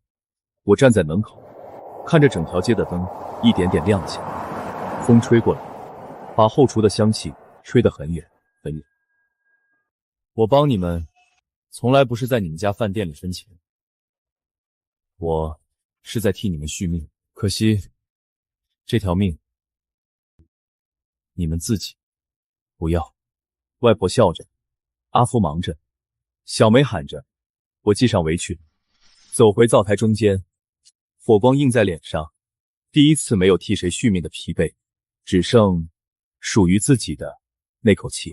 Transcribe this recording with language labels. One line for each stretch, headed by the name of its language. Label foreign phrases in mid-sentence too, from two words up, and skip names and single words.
Chinese: 我站在門口，看着整條街的燈一點點亮起來，風吹過來，把後廚的香氣吹得很遠很遠。我幫你們從來不是在你們家飯店裡分錢，我是在替你們續命。可惜這條命你們自己不要。外婆笑着，阿福忙着，小梅喊着，我繫上圍裙，走回灶台中間，火光映在臉上，第一次沒有替誰續命的疲憊，只剩屬於自己的那口氣。